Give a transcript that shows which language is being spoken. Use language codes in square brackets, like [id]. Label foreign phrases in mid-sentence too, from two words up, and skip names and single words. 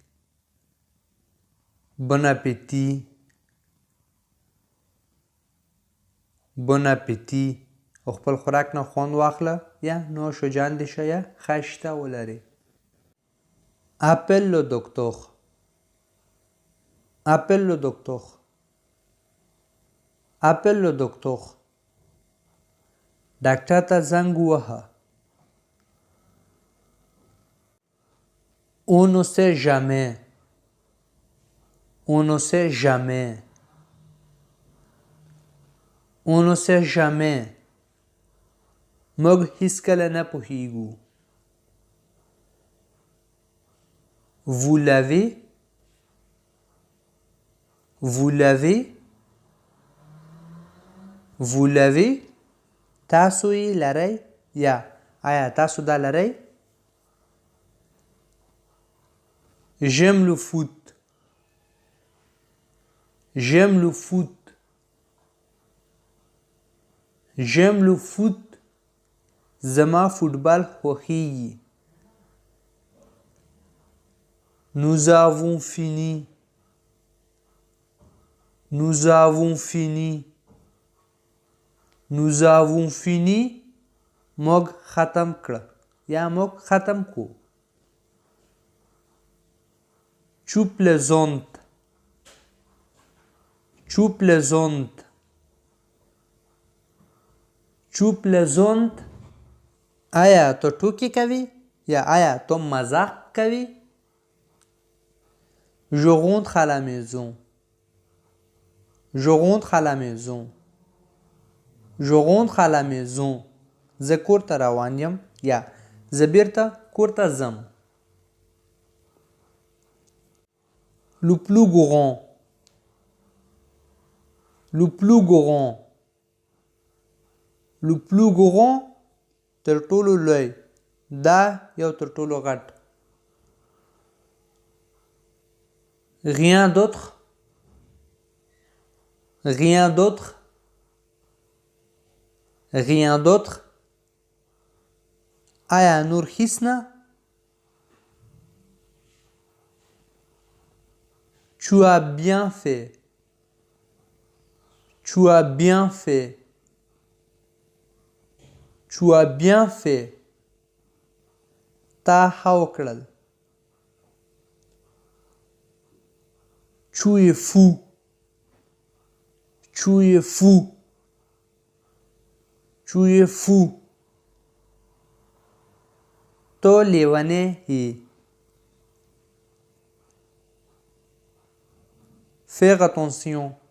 [fr] Bon appétit. Bon appétit. [ps] او خپل خوراک نه خوند واخله یا نوش جان دې شه یا خشته ولري. [fr] Appelle le docteur. Appelle le docteur. Appelle le docteur. [ps] ډاکټر ته زنګ ووهه. [fr] On ne sait jamais. On ne sait jamais. On ne sait jamais. [ps] موږ هیڅکله نه پوهیږو. [fr] Vous l'avez. Vous l'avez. Vous l'avez. [ps] تاسو یې لرئ یا آیا تاسو دا لرئ؟ [fr] J'aime le foot. J'aime le foot. J'aime le foot. [ps] زما فوتبال خوښیږي. [fr] Nous avons fini. Nous avons fini. Nous avons fini. [ps] موږ ختم کړه یا موږ ختم کو. [fr] Tu plaisantes. Tu plaisantes. Tu plaisantes. [ps] آیا تو ټوکې کوي یا آیا تو مزاق کوي؟ [fr] Je rentre à la maison. Je rentre à la maison. Je rentre à la maison. [ps] زه کور ته روان یم یا زه بیرته کور ته ځم. [fr] Le plus grand. Le plus grand. Le plus grand. [ps] تر ټولو لوی. دا یو تر ټولو غټ. [fr] Rien d'autre. Rien d'autre. Rien d'autre. [ps] آیا نور هیڅ نه؟ [fr] Tu as bien fait. Tu as bien fait. Tu as bien fait. [ps] تا ښه وکړل. [fr] Tu es fou. Tu es fou. Tu es fou. [ps] تو لیونی یې. [fr] Faire attention.